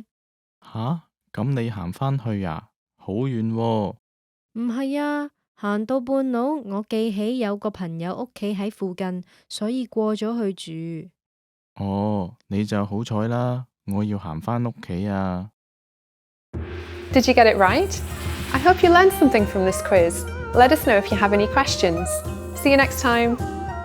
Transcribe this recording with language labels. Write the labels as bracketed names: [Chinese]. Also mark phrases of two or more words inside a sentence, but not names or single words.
[Cantonese] 吓？咁你行返去啊？好遠喎。唔係啊，行到半路，我記起有個朋友屋企喺附近，所以過咗去住。哦，你就好彩啦，我要行返屋企啊。 [English] Did you get it right? I hope you learned something from this quiz. Let us know if you have any questions. See you next time.